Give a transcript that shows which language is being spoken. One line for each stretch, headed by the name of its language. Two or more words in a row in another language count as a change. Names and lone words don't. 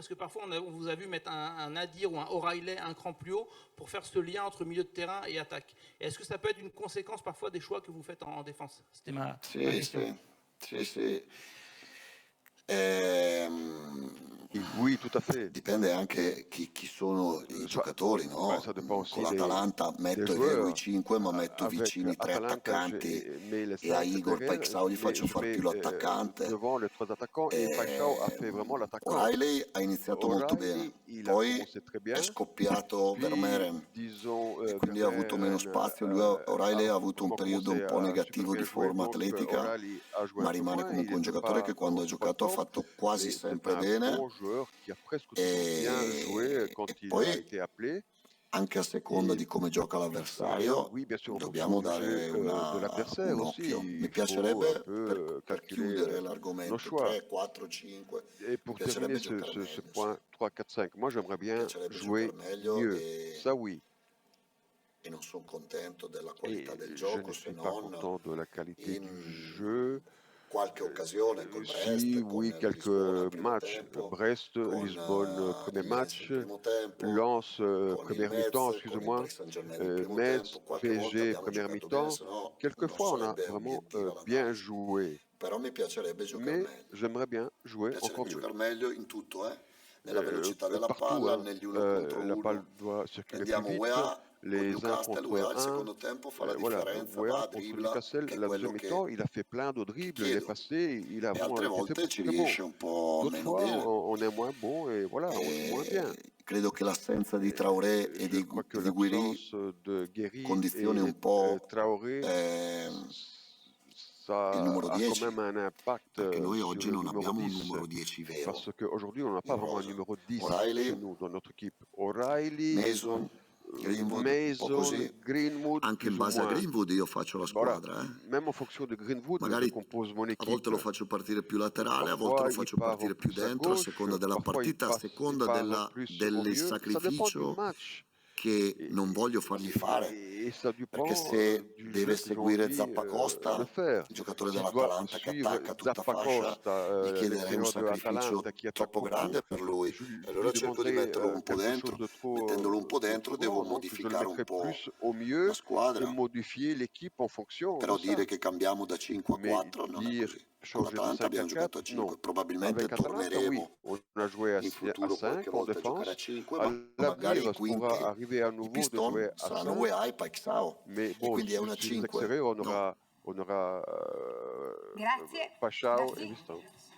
French: Parce que parfois, on vous a vu mettre un Nadir ou un O'Reilly un cran plus haut pour faire ce lien entre milieu de terrain et attaque. Est-ce que ça peut être une conséquence parfois des choix que vous faites en défense? C'était ma question.
Italian: Sì.
French: Oui, tout à fait.
Italian: Dipende anche chi sono i giocatori, no?
French: Ça dépend aussi
Italian: Con l'Atalanta metto
French: des
Italian: e vedo
French: joueurs.
Italian: i 5, ma metto
French: Avec
Italian: vicini 3
French: Atalanta,
Italian: attaccanti
French: mais les
Italian: e a
French: 5
Italian: Igor
French: derrière,
Italian: Paixão gli faccio
French: je
Italian: fare
French: mets
Italian: più l'attaccante.
French: devant les 3 attaquants et Paixão a fait vraiment l'attaquant.
Italian: O'Reilly ha iniziato molto bene,
French: il a
Italian: poi
French: commencé très bien.
Italian: è scoppiato
French: Puis,
Italian: Vermeeren
French: disons,
Italian: e quindi ha avuto meno spazio. O'Reilly ha avuto un periodo un po' negativo di forma atletica, ma rimane comunque un giocatore che quando ha giocato ha fatto quasi sempre bene.
French: Bon joueur qui a presque toujours bien joué quand il a été appelé.
Italian: Anche a seconda di come gioca l'avversario,
French: Oui, bien sûr,
Italian: dobbiamo dare
French: de l'adversaire
Italian: un
French: aussi.
Italian: occhio. Mi
French: Il
Italian: piacerebbe,
French: faut
Italian: per chiudere l'argomento, 3, 4, 5,
French: Et pour terminer ce point 3, 4, 5, moi j'aimerais bien jouer mieux. Ça oui.
Italian: e non sono contento della
French: Et
Italian: qualità del
French: je
Italian: gioco
French: ne
Italian: se
French: suis pas
Italian: non
French: content de la qualité
Italian: in
French: du jeu.
Italian: qualche occasione col Brest,
French: Si,
Italian: con
French: oui,
Italian: il
French: quelques
Italian: Lisbona al primo
French: matchs.
Italian: tempo,
French: Brest,
Italian: con
French: Lisbonne, premier
Italian: il Metz
French: match.
Italian: nel primo tempo,
French: Lens,
Italian: con il
French: première
Italian: Metz,
French: mi-temps,
Italian: con il
French: excuse-moi.
Italian: Paris Saint-Germain nel primo
French: Metz,
Italian: tempo. Qualche volta
French: PSG,
Italian: abbiamo
French: première
Italian: giocato bene,
French: mi-temps.
Italian: se no non
French: Quelquefois, on a
Italian: sarebbe
French: vraiment
Italian: obiettiva
French: bien
Italian: l'analisi.
French: joué.
Italian: Però mi piacerebbe giocare
French: Mais
Italian: meglio.
French: j'aimerais bien jouer
Italian: Mi
French: encore
Italian: piacerebbe
French: mieux.
Italian: giocare meglio in tutto, nella velocità della
French: Partout,
Italian: palla,
French: hein.
Italian: negli uno contro
French: La balle
Italian: uno.
French: doit circuler plus
Italian: Prendiamo
French: vite.
Italian: UEA con
French: Les 1
Italian: Newcastle, UEA
French: contre
Italian: al
French: 1.
Italian: secondo tempo fa la
French: Voilà,
Italian: differenza,
French: Wea
Italian: va a
French: contre
Italian: dribbla,
French: Newcastle,
Italian: che è
French: la
Italian: quello
French: deuxième mi-temps, il a fait plein de
Italian: che
French: dribbles, il est
Italian: chiedo.
French: passé, il a
Italian: E
French: vraiment
Italian: altre
French: été
Italian: volte
French: très,
Italian: ci
French: très bon.
Italian: riesce un po'
French: D'autres
Italian: meno
French: fois,
Italian: bene.
French: on est moins bon et voilà, on joue moins bien.
Italian: Credo che l'assenza di Traoré e
French: Je crois que
Italian: di Guiri
French: l'absence de Guéry
Italian: condizioni
French: et
Italian: un po'
French: Traoré, ça
Italian: il numero
French: a quand
Italian: 10,
French: même un impact
Italian: perché noi
French: sur
Italian: oggi
French: le
Italian: non
French: numéro
Italian: abbiamo un
French: 10.
Italian: numero 10 vero
French: Parce qu'aujourd'hui, on n'a pas
Italian: in
French: vraiment un
Italian: rosa.
French: numéro 10
Italian: O'Reilly,
French: chez nous, dans notre équipe. O'Reilly,
Italian: Mason, Greenwood, un po'
French: Mason,
Italian: così.
French: Greenwood,
Italian: Anche in
French: plus ou
Italian: base a
French: moins.
Italian: Greenwood io faccio la
French: Voilà,
Italian: squadra.
French: même en fonction de Greenwood, je
Italian: Magari
French: compose mon
Italian: a volte
French: équipe.
Italian: lo faccio partire più laterale, a volte
French: Parfois,
Italian: lo
French: il
Italian: faccio
French: part
Italian: partire più
French: plus à
Italian: dentro, a
French: gauche,
Italian: seconda della
French: parfois
Italian: partita, a
French: il
Italian: seconda
French: part plus au
Italian: del
French: milieu. Ça dépend du
Italian: sacrificio
French: match.
Italian: che
French: Et,
Italian: non voglio fargli fare.
French: et ça
Italian: Perché
French: dépend
Italian: se
French: du
Italian: deve
French: jeu que j'ai
Italian: seguire
French: envie de
Italian: Zappacosta,
French: faire.
Italian: il giocatore
French: S'il doit
Italian: dell'Atalanta che
French: suivre
Italian: attacca tutta fascia,
French: Zappacosta,
Italian: gli chiederei un
French: l'extérieur de
Italian: sacrificio
French: Atalanta qui attaque
Italian: troppo
French: beaucoup,
Italian: grande per lui.
French: je
Italian: E allora
French: lui
Italian: cerco di
French: demanderai
Italian: metterlo un po'
French: quelque
Italian: dentro.
French: chose
Italian: Mettendolo un po'
French: de
Italian: dentro
French: trop
Italian: devo
French: grand, donc je le
Italian: modificare un
French: mettrai
Italian: po'
French: plus au
Italian: la
French: milieu et
Italian: squadra.
French: modifier l'équipe en fonction de
Italian: Però
French: ça.
Italian: dire che cambiamo da 5 a
French: Mais
Italian: 4 non è
French: dire
Italian: così. Con
French: changer de
Italian: l'Atalanta
French: 5 à
Italian: abbiamo giocato a
French: 4, non.
Italian: 5, probabilmente
French: Avec Atalanta, oui,
Italian: torneremo
French: on a joué
Italian: in
French: à
Italian: futuro qualche
French: 5 en
Italian: volta a giocare a
French: défense.
Italian: 5,
French: À
Italian: ma magari
French: l'avenir,
Italian: i
French: ça pourra
Italian: quintetti.
French: arriver à
Italian: I
French: nouveau de
Italian: Piston
French: jouer à
Italian: saranno
French: 5.
Italian: UEA e Paixão.
French: Mais
Italian: E
French: bon,
Italian: quindi è una
French: sur les
Italian: 5.
French: extérieurs,
Italian: No. Grazie.
French: Pashao et Merci. Viston.